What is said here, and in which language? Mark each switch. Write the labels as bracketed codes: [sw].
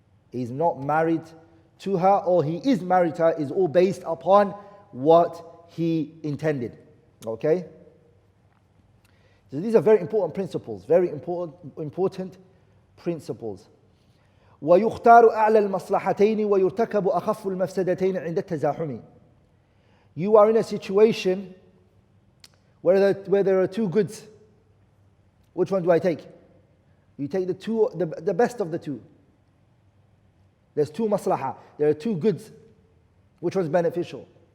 [en] He's not married to her, or he is married to her, is all based upon what he intended. Okay? So these are very important principles, very important principles. [ar] ويختار أعلى المصلحتين ويرتكب أخف المفسدتين عند التزاحم. [en] You are in a situation where there are two goods. Which one do I take? You take the best of the two. There's two maslaha. There are two goods. Which one's beneficial?